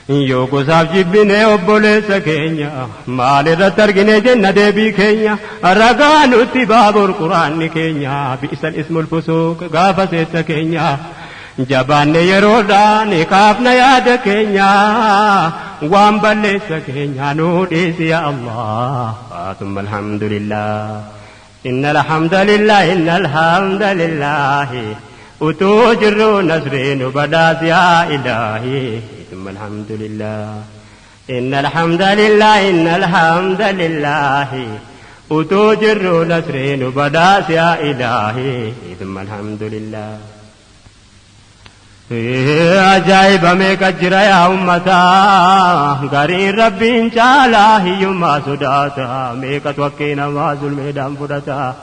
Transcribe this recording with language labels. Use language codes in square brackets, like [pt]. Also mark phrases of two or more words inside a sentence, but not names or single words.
[om] Yoo gosaaf jibbine obboleessa keenya, maal irratti argine jenna deebii keenya? Ragaa nutti baabur quraanni keenya, [ar] بئس الاسم الفسوق [om] gaafa seetta keenya. Jabaanne yeroodhaan kaafna yaada keenya, waan balleessa keenya nuu dhiisi [ar] يا الله. ثم الحمد لله. إن الحمد لله، إن الحمد لله. [om] Utuu jirru nasri nu badaas [ar] يا إلهي. ثم الحمد لله. إن الحمد لله، إن الحمد لله. Utuu jirru nasri nu badaas يا إلهي. ثم الحمد لله. [om] Ee, ajaa'iba meeqa jira yaa ummata, gariin Rabbiin caalaa hiyyummaa sodaata, meeqatu haqqee namaa zulmeedhaan fudhata.